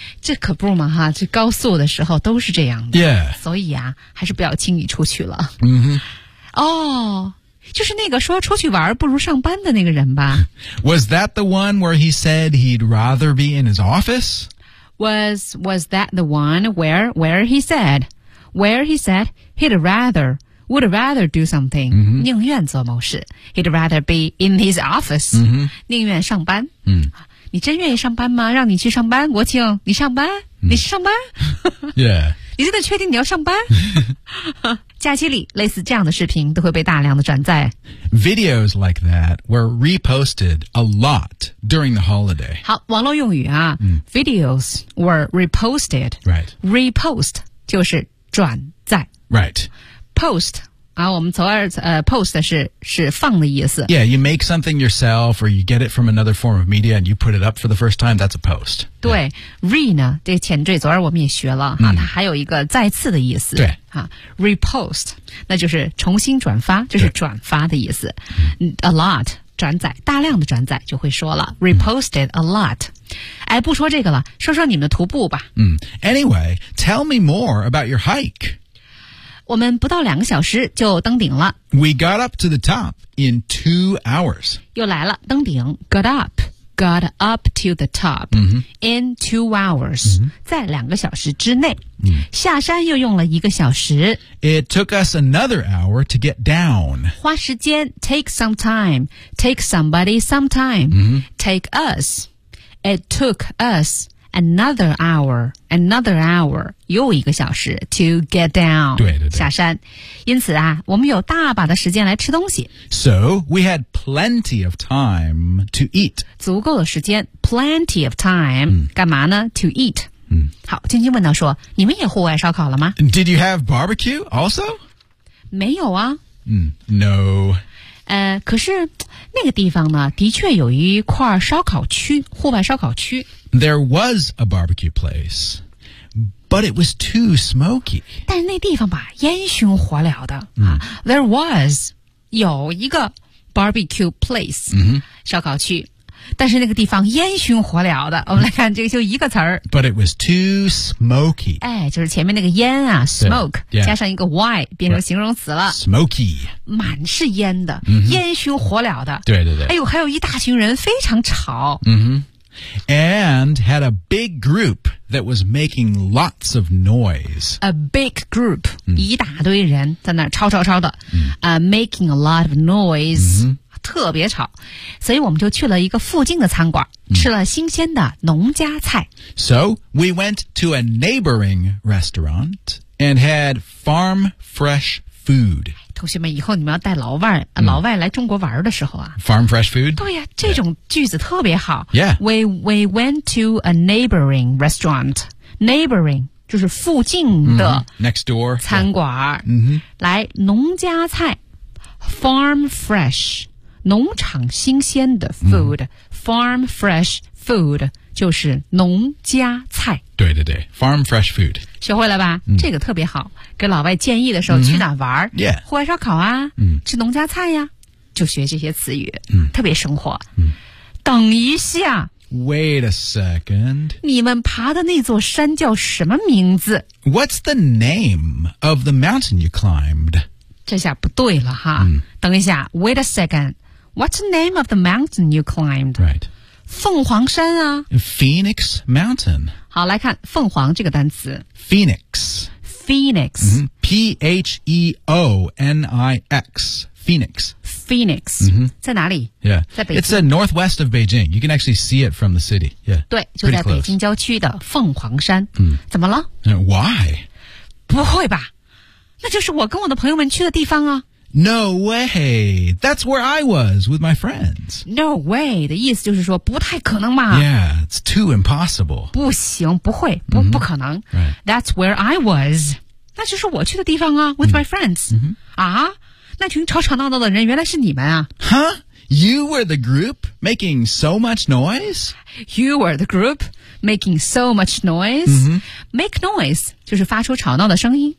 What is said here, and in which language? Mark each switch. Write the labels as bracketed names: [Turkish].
[Chinese] 这可不嘛哈这高速的时候都是这样的 [English] Yeah [Chinese] 所以啊还是不要轻易出去了、 mm-hmm. 哦就是那个说出去玩不如上班的那个人吧 [English] Was that the one where he said he'd rather be in his office Was that the one where he said would rather do something、 mm-hmm. [Chinese] 宁愿做某事 [English] he'd rather be in his office、 mm-hmm. [Chinese] 宁愿上班、 mm-hmm. 你真愿意上班吗让你去上班国庆你上班、mm-hmm. 你上班 [English] yeah [Chinese] 你真的确定你要上班假期里类似这样的视频都会被大量的转载 [English] videos like that were reposted a lot during the holiday [Chinese] 好网络用语啊、嗯、 [English] videos were reposted right [Chinese] repost 就是转载 [English] right [Chinese] post 啊我们从而post 是放的意思 [English] yeah you make something yourself or you get it from another form of media and you put it up for the first time that's a post [Chinese] 对、yeah. re 呢这前缀昨儿我们也学了、嗯、它还有一个再次的意思对 Repost 那就是重新转发就是转发的意思 [English] A lot [Chinese] 转载大量的转载就会说了 [English] Reposted a lot [Chinese] 哎，不说这个了说说你们的徒步吧、 [English] 嗯、 Anyway Tell me more about your hike [Chinese] 我们不到两个小时就登顶了 [English] We got up to the top in 2 hours [Chinese] 又来了登顶 [English] Got up to the top、 mm-hmm. in 2 hours、 mm-hmm. [Chinese] 在两个小时之内、 mm-hmm. 下山又用了一个小时 [English] It took us another hour to get down [Chinese] 花时间 [English] take some time take somebody some time、 mm-hmm. take us It took us another hour [Chinese] 又一个小时 [English] to get down [Chinese] 对下山因此啊我们有大把的时间来吃东西 [English] So we had plenty of time to eat [Chinese] 足够的时间 [English] plenty of time、嗯、 [Chinese] 干嘛呢 [English] to eat、嗯、 [Chinese] 好晶晶问到说你们也户外烧烤了吗 [English] Did you have barbecue also? [Chinese] 没有啊、 [English] 嗯、No [Chinese] 可是那个地方呢的确有一块烧烤区户外烧烤区 [English] There was a barbecue place But it was too smoky [Chinese] 但是那地方吧烟熏火燎的、嗯、 [English] There was [Chinese] 有一个 [English] barbecue place、嗯、 [Chinese] 烧烤区但是那个地方烟熏火燎的我们来看这个就一个词儿 [English] But it was too smoky [Chinese] 哎，就是前面那个烟啊 smoke、 [English] yeah. [Chinese] 加上一个 y 变成形容词了、 [English] right. smoky [Chinese] 满是烟的、 mm-hmm. 烟熏火燎的对对对哎呦还有一大群人非常吵、 mm-hmm. [English] and had a big group that was making lots of noise a big group、 mm-hmm. [Chinese] 一大堆人在那吵吵吵的、 mm-hmm. [English] Making a lot of noise、 mm-hmm. [Chinese] 特别吵所以我们就去了一个附近的餐馆、嗯、吃了新鲜的农家菜 [English] So we went to a neighboring restaurant and had farm fresh food [Chinese] 突同学们，以后你们要带老外来中国玩的时候啊 [English] ，farm fresh food， [Chinese] 对呀，这种句子特别好。 [English] Yeah，we went to a neighboring restaurant. Neighboring [Chinese] 就是附近的 [English] next door [Chinese] 餐馆。嗯哼，来农家菜 ， [English] farm fresh， [Chinese] 农场新鲜的 [English] food，farm fresh food [Chinese] 就是农家菜。对对对 [English] ，farm fresh food。 [Chinese] 学会了吧、这个特别好给老外建议的时候去哪玩、户外烧烤啊、吃农家菜呀、就学这些词语、特别生活、等一下 [English] Wait a second [Chinese] 你们爬的那座山叫什么名字 [English] What's the name of the mountain you climbed [Chinese] 这下不对了哈、等一下 [English] Wait a second What's the name of the mountain you climbed Right [Chinese] 凤凰山啊 [English] Phoenix Mountain [Chinese] 好来看凤凰这个单词 [English] Phoenix、P-H-E-O-N-I-X Phoenix、 [Chinese] 在哪里 [English] Yeah [Chinese] 在北京 [English] It's northwest of Beijing You can actually see it from the city Yeah [Chinese] 对就在北京郊区的凤凰山、怎么了 [English] Why [Chinese] 不会吧那就是我跟我的朋友们去的地方啊 [English] No way! That's where I was with my friends. No way! [Chinese] 的意思就是说不太可能嘛。 [English] Yeah, it's too impossible. [Chinese] 不行，不会，不、不可能。 [English] Right. That's where I was. [Chinese] 那就是我去的地方啊 [English] ，with my friends. [Chinese] 啊，那群吵吵闹闹的人原来是你们啊。 Huh? [English] You were the group making so much noise? You were the group making so much noise?、Make noise [Chinese] 就是发出吵闹的声音。